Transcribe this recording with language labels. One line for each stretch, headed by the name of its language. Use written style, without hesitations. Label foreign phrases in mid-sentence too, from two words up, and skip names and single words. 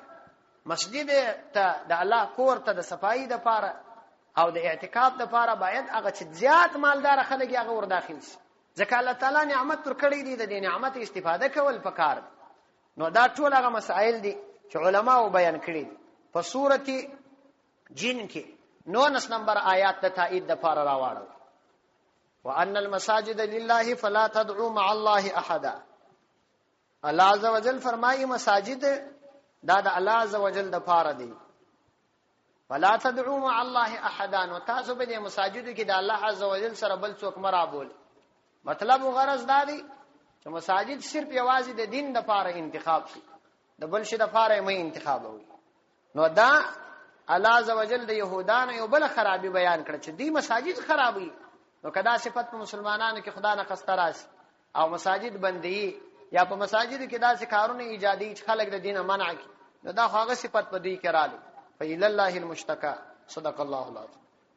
Pashto: مسجد ته د الله کور ته د صفایي د پاره او د اعتکاف د پاره باید هغه چې زیات مالدار خلک هغه ور داخل شي، ځکه الله تعالی نعمت ور کړی دی، د دې نعمت استفاده کول پکار. نو دا ټول هغه مسائل دي چې علماو بیان کړي. په سورته جن کې 19 نمبر آیات د تایید د پاره راوړل
Arabic: وان المساجد لله فلا تدعوا مع الله احد.
Pashto: الله عز وجل فرمایي مساجد دا د الله عز وجل د پاره دي.
Arabic: فلا تدعوا مع الله احد،
Pashto: نو تاسو به د مساجد کې د الله عز وجل سره بل څوک مرابول. مطلب او غرض دا دی چې مساجد صرف یوازې د دین د پاره انتخاب شي، د بل شي د پاره مې انتخاب وي. نو دا الله عز وجل د يهودانو یو بل خرابي بیان کړ چې دی مساجد خرابي. نو کدا صفت په مسلمانانو کې خدا نه خستراس او مساجد بندي یا په مساجد کې داسې کارونه ایجادي چې خلک د دینه منع کړي، نو دا هغه صفت په دې کې راځي.
Arabic: فإلى الله المشتكى. صدق الله العظيم.